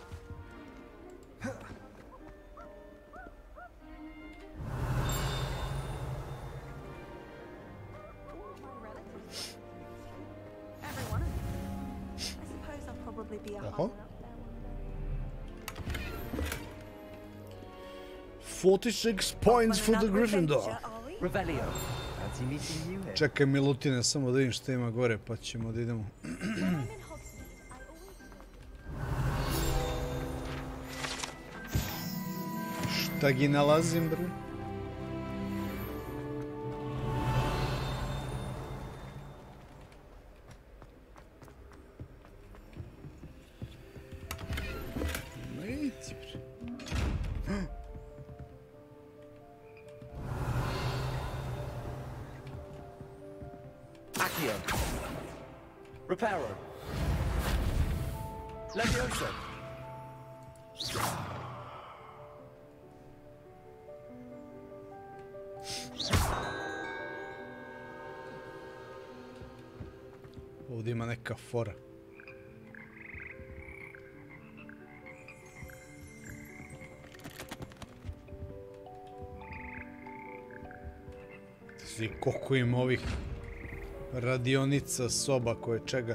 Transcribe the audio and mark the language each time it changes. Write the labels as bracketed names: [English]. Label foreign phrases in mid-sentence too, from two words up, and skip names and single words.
[English] Every one of them. I suppose I'll probably be a hard enough there one day. 46 points for the Gryffindor. Revelio. Fancy meeting you here. [Serbian] Čekaj Milutine, samo da vidim šta ima gore, pa ćemo da idemo. Šta gi nalazim, bre? Neći, bre. Accio. Reparo. Levioso. Ovdje ima neka fora. Svi koliko ima ovih radionica, soba, koje čega.